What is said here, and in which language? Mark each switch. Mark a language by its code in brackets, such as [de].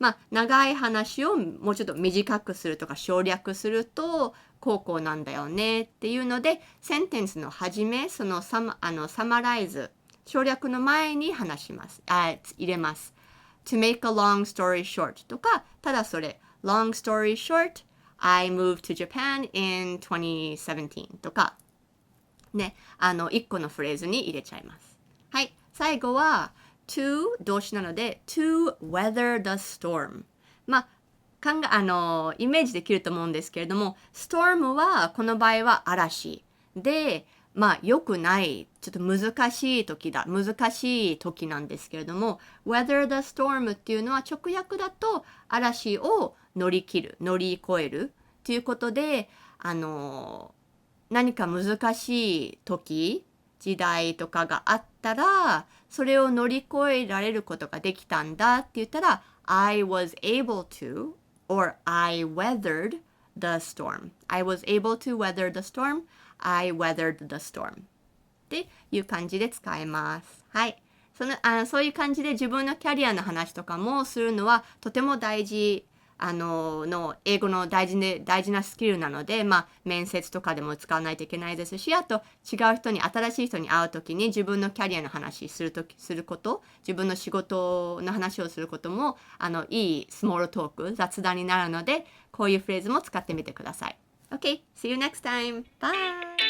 [ja] 長い話をもうちょっと短くするとか省略するとこうなんだよねっていうのでセンテンスの始めそのサマライズ省略の前に話します入れます [en] to make a long story short [ja] とかただそれ [en] long story short, I moved to Japan in 2017 [ja] とか、ね、1個のフレーズに入れちゃいます。はい、最後は to 動詞なので [en] to weather the storm。 [ja] まあイメージできると思うんですけれども、storm はこの場合は嵐で、良くない、ちょっと難しい時なんですけれども、 [en] weather the storm [ja] っていうのは直訳だと嵐を乗り越えるっていうことで、何か難しい時代とかがあったら、それを乗り越えられることができたんだって言ったら、 [en] I was able to or I weathered the storm. I was able to weather the storm. I weathered the storm. [ja] っていう感じで使えます。はい。そういう感じで自分のキャリアの話とかもするのはとても大事、英語の大事なスキルなので、面接とかでも使わないといけないですし、あと新しい人に会うときに自分のキャリアの話すること、自分の仕事の話をすることも、いいスモールトーク、雑談になるので、こういうフレーズも使ってみてください。 [en] Okay, see you next time. Bye!